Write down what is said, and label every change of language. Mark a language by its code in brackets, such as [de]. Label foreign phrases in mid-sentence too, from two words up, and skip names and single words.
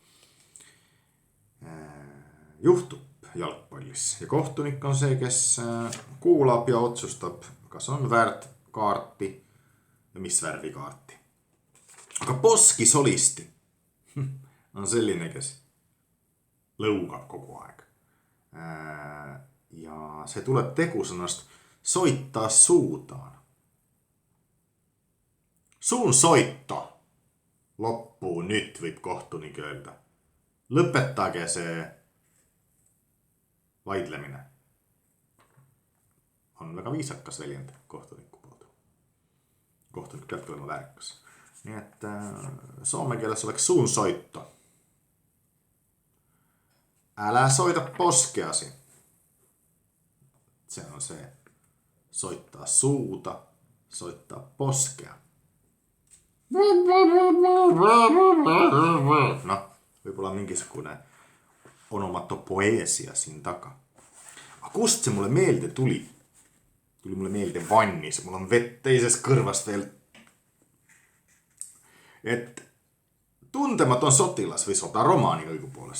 [et] Juhtub jalgpallis ja kohtunik on see, kes kuulab ja otsustab, kas on väärt kaarti ja mis värvi kaarti. Aga poskisolisti on selline, kes lõugab kogu aeg. Ja see tuleb tegusõnast [fi] soita suudaan. Suun soitto loppu [et] nüüd võib kohtunik öelda. Lõpetage see vaidlemine. On väga viisakas väljend kohtuniku poolt. Kohtunik peab olema väärikas. Nii et soome keeles oleks [fi] suun soitto. Älä soita poskeasi. Se on se. Soittaa suuta, soittaa poskea. [et] Võib-olla mingisugune onomatopoeesia siin taga. Aga kust see mulle meelde tuli? Tuli mulle meelde vannis. Mul on vett teises kõrvast veel. Et Tuntematon sotilas või sotaromaani õigupoolest.